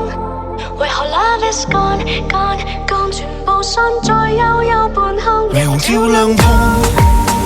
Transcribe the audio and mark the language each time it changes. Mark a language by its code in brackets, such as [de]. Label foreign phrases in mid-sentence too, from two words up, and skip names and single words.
[en] 為何 love is gone gone gone， [yue] 全部散在幽幽半空，霓虹照亮通。